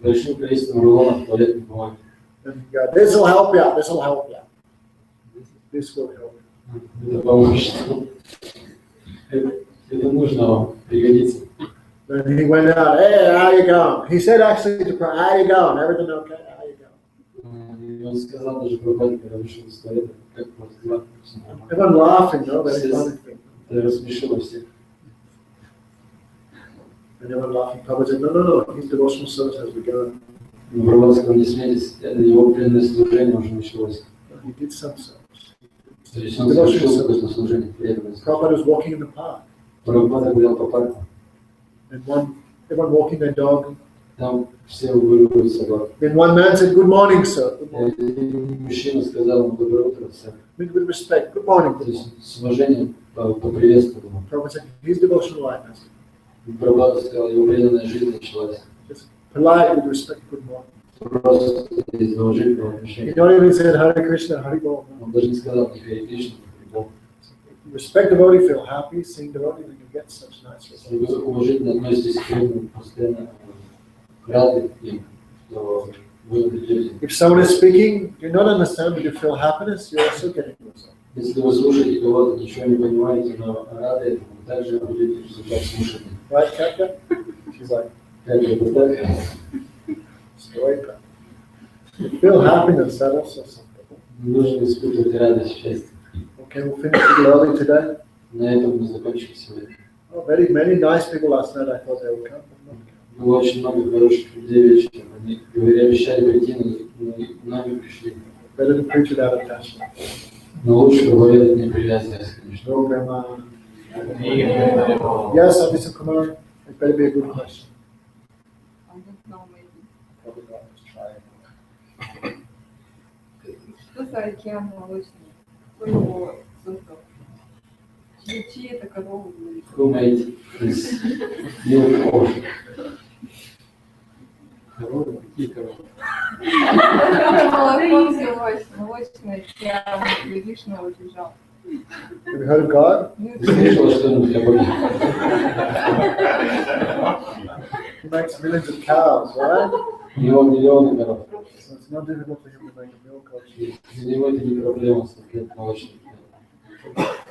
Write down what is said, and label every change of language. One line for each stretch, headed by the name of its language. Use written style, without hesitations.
Russian: большим количеством рулонов туалетной бумаги.
English: And he goes, this will help you out, this will help you out. This will help you.
Russian: Это поможет. Это нужно вам, пригодится.
English: Then he went out, hey, how you going? He said actually to Prabhupada, how you going? Everything okay? How you going?
Russian: И он сказал даже Прабхупаде, когда вышел из туалета, как вот дела.
English: Everyone laughing, no? Very funny thing.
Russian: Это рассмешило всех.
English: And everyone laughing. Prabhupada said, no, his devotional service has begun.
Russian: Но Прабхупада сказал, не смейтесь, его преданное служение уже началось.
English: He did some service.
Russian: То есть он совершил какое-то служение преданное.
English: Prabhupada was walking in the park.
Russian: Прабхупада гулял по парку.
English: And everyone walking their dog.
Russian: Там все выгуливают собак.
English: Then one man said, good morning, sir. Good morning.
Russian: И мужчина сказал ему доброе утро, всем.
English: With respect, good morning.
Russian: То есть с уважением поприветствовал ему.
English: Prabhupada said, his devotional life has been.
Russian: Прабхупада сказал, его преданная жизнь началась.
English: Just polite, with respect, good morning.
Russian: Просто из уважительного
English: He
Russian: отношения.
English: not even said Hare Krishna, Hare Bol.
Russian: Он даже не сказал ни Харе Кришна, ни Бог.
English: Respect devotee, feel happy, seeing devotee, then you get such nice results.
Russian: Если вы уважительно относитесь к преданным, постоянно рады им, то вы придете.
English: If someone is speaking, you not understand, but you feel happiness, you're also getting results.
Russian: Если вы слушаете кого-то, ничего не понимаете, но рады этому, также будете результат слушания.
English: Right, Katya? She's like,
Russian: Как это так?
English: straight up. You feel happiness, that also something.
Russian: Нужно испытывать радость, счастье.
English: Okay, we'll finish a little early today.
Russian: На этом мы закончим сегодня.
English: Oh, many nice people last night. I thought they would come, but not come.
Russian: Было очень много хороших людей вечером. Они говорили, обещали прийти, но многие пришли.
English: Better to preach without attachment.
Russian: Но лучше проповедовать не привязываясь, конечно.
English: No, Grandma. Yes, Abhishek Kumar. It better be a good question. I don't know, maybe. Probably not. Let's try it.
Russian: Что за океан молочный? Кто его создал? Чьи это коровы были?
English: Who made this milk ocean?
Russian: Коровы? Какие коровы? Молоко взялось, молочный океан, Вишну убежал.
English: Have you heard of God?
Russian: Ты слышала что-нибудь о Боге?
English: He makes millions of cows, right?
Russian: У него миллионы коров.
English: So it's not difficult for him to make a milk ocean.
Russian: И для него это не проблема создать молочный путь.